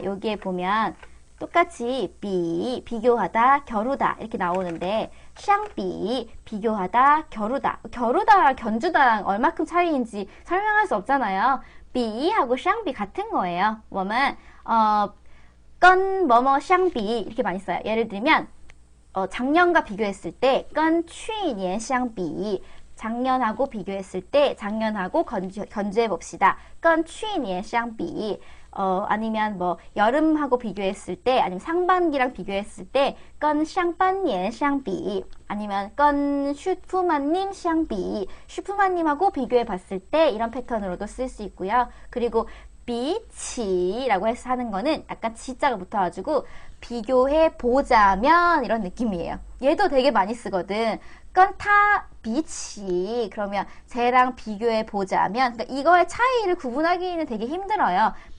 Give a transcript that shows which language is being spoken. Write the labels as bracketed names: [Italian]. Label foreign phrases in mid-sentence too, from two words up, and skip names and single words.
[Korean] 여기에 보면 똑같이 비교하다, 겨루다 이렇게 나오는데 샹비, 비교하다, 겨루다. 겨루다랑 견주다랑 얼마큼 차이인지 설명할 수 없잖아요. 비하고 샹비 같은 거예요. [Chinese] 我们跟 [Korean] 뭐뭐 샹비 이렇게 많이 써요. 예를 들면 작년과 비교했을 때 [Chinese] 跟去年相比 [Korean] 작년하고 비교했을 때 작년하고 견주해 봅시다. [Chinese] 跟去年相比 [Korean] 아니면 뭐 여름하고 비교했을 때 아니면 상반기랑 비교했을 때 [Chinese] 跟上半年相比 [Korean] 아니면 [Chinese] 跟슈프만님 相比 [Korean] 슈프만님하고 비교해 봤을 때 이런 패턴으로도 쓸 수 있고요. 그리고 비치라고 해서 하는 거는 약간 지자가 붙어가지고 비교해 보자면 이런 느낌이에요. 얘도 되게 많이 쓰거든. [Chinese] 跟他比起 [Korean] 그러면 쟤랑 비교해 보자면 그러니까 이거의 차이를 구분하기는 되게 힘들어요.